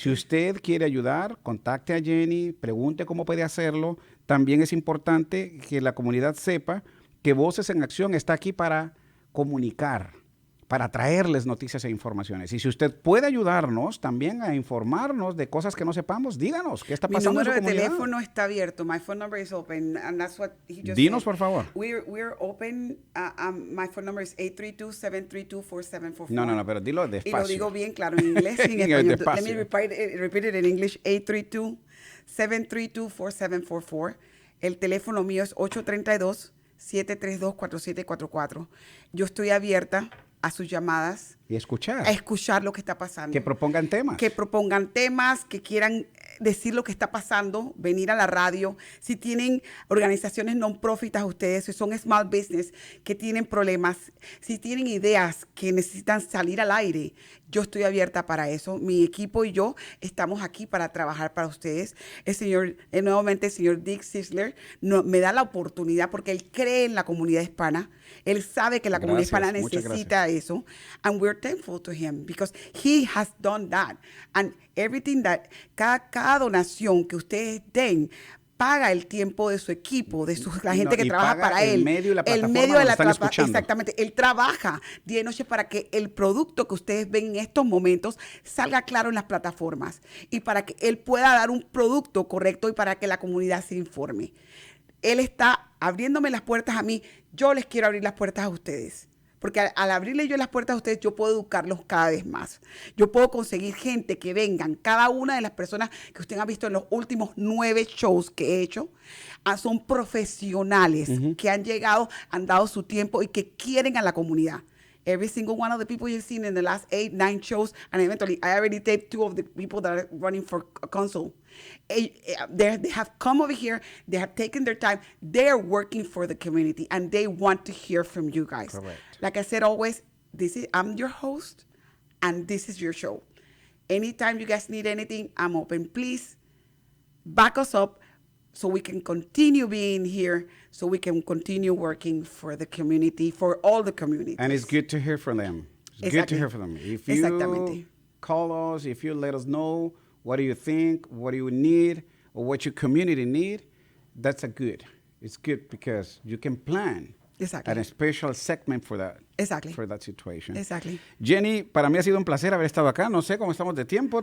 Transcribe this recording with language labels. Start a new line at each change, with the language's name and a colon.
Spanish: Si usted quiere ayudar, contacte a Jenny, pregunte cómo puede hacerlo. También es importante que la comunidad sepa que Voces en Acción está aquí para comunicar, para traerles noticias e informaciones. Y si usted puede ayudarnos también a informarnos de cosas que no sepamos, díganos qué está pasando en su comunidad. Mi número de teléfono está abierto.
English: My phone number is open, and that's what he just
Spanish: Dinos,
English: said.
Spanish: por favor.
English: We're open. My phone number is 832-732-4744.
Spanish: No, pero dilo despacio. Y lo digo bien claro en inglés y en español.
English: Let me repeat it in English. 832-732-4744.
Spanish: El teléfono mío es 832-732-4744. Yo estoy abierta a sus llamadas. Y escuchar. A escuchar lo que está pasando. Que propongan temas. Que propongan temas, que quieran decir lo que está pasando, venir a la radio. Si tienen organizaciones non-profit a ustedes, si son small business que tienen problemas, si tienen ideas que necesitan salir al aire, yo estoy abierta para eso. Mi equipo y yo estamos aquí para trabajar para ustedes. Nuevamente el señor Dick Sisler me da la oportunidad porque él cree en la comunidad hispana. Él sabe que la comunidad hispana necesita eso.
English: And we're thankful to him because he has done that. And everything that,
Spanish: cada donación que ustedes den, paga el tiempo de su equipo, de la gente que trabaja para él. El medio y la plataforma donde están escuchando. Exactamente. Él trabaja día y noche para que el producto que ustedes ven en estos momentos salga claro en las plataformas y para que él pueda dar un producto correcto y para que la comunidad se informe. Él está abriéndome las puertas a mí. Yo les quiero abrir las puertas a ustedes. Porque al abrirle yo las puertas a ustedes, yo puedo educarlos cada vez más. Yo puedo conseguir gente que vengan. Cada una de las personas que usted ha visto en los últimos 9 shows que he hecho, son profesionales que han llegado, han dado su tiempo y que quieren a la comunidad.
English: Every single one of the people you've seen in the last 8, 9 shows, and eventually I already taped 2 of the people that are running for council. They have come over here, they have taken their time, they are working for the community, and they want to hear from you guys. Correct. Like I said always, I'm your host, and this is your show. Anytime you guys need anything, I'm open. Please back us up so we can continue being here, so we can continue working for the community, for all the communities. And it's good to hear from them. It's good to hear from them. If you call us, if you let us know what do you think, what do you need, or what your community need, that's a good. It's good because you can plan a special segment for that. For that situation.
Spanish: Jenny, para mí ha sido un placer haber estado acá. No sé cómo estamos de tiempo.